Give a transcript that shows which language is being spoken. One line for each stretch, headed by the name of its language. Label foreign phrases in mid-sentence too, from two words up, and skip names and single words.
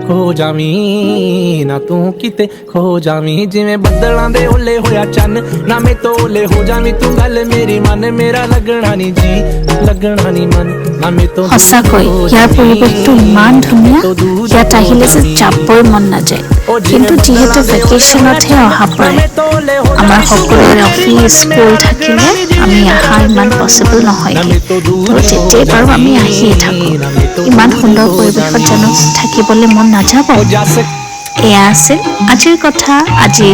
Punjabi: ਖੋ ਜਾਵੀਂ ਨਾ ਤੂੰ ਕਿਤੇ ਖੋ ਜਾਵੀਂ ਜਿਵੇਂ ਬੱਦਲਾਂ ਦੇ ਓਹਲੇ ਹੋਇਆ ਚੰਨ ਨਾ ਮੈਂ ਤਾਂ ਓਹਲੇ ਹੋ ਜਾਵੀਂ ਤੂੰ ਗੱਲ ਮੇਰੀ ਮਨ ਮੇਰਾ ਲੱਗਣਾ ਨੀ ਜੀ ਲੱਗਣਾ ਨੀ ਮਨ ਨਾ ਮੈਂ ਤਾਂ
Assamese: সঁচাকৈ ইয়াৰ পৰিৱেশটো ইমান ধুনীয়া ইয়াত আহিলে যে যাবই মন নাযায় কিন্তু যিহেতু ভেকেশ্যনতহে অহা পৰে আমাৰ সকলোৰে
English: office school
Assamese: থাকিলে আমি অহা ইমান পচিবল নহয়গৈ তো তেতিয়াই বাৰু আমি আহিয়ে থাকোঁ ইমান সুন্দৰ পৰিৱেশত জানো থাকিবলৈ মন নাযাব এয়া আছিল আজিৰ কথা আজিৰ